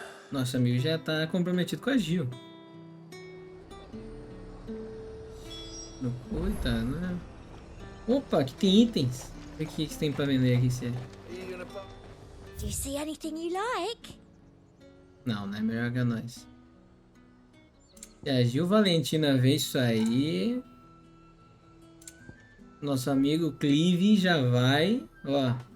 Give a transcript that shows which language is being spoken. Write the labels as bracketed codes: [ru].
[pt] Nosso amigo já tá comprometido com a Gil. Coitado, né? Opa, aqui tem itens. O que tem pra vender aqui, sério? [en] Do you see anything you like? [pt] Não, né? Melhor que nós. Se a Gil Valentina vê isso aí, nosso amigo Clive já vai, ó.